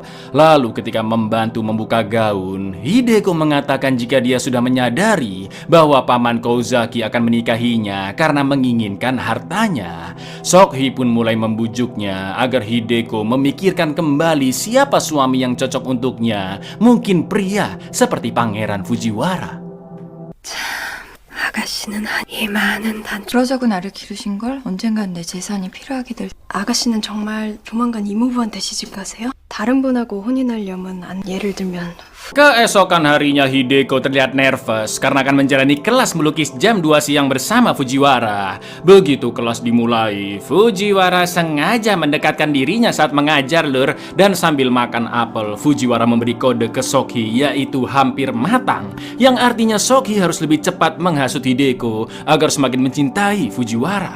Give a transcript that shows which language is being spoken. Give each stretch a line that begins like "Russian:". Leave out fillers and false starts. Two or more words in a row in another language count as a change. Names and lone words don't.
Indonesian: Lalu ketika membantu membuka gaun, Hideko mengatakan jika dia sudah menyadari bahwa paman Kouzaki akan menikahinya karena menginginkan hartanya. Seok-hee pun mulai membujuknya agar Hideko memikirkan kembali siapa suami yang cocok untuknya. Mungkin pria seperti Pangeran Fujiwara.
Korean: 아가씨는 이 많은 그러자고 나를 기르신 걸 언젠간 내 재산이 필요하게 될. 아가씨는 정말 조만간 이모부한테 시집 가세요? 다른 분하고 혼인하려면 예를 들면
Indonesian: Keesokan harinya Hideko terlihat nervous karena akan menjalani kelas melukis jam 2 siang bersama Fujiwara. Begitu kelas dimulai, Fujiwara sengaja mendekatkan dirinya saat mengajar, lur. Dan sambil makan apel, Fujiwara memberi kode ke Seok-hee yaitu hampir matang, yang artinya Seok-hee harus lebih cepat menghasut Hideko agar semakin mencintai Fujiwara.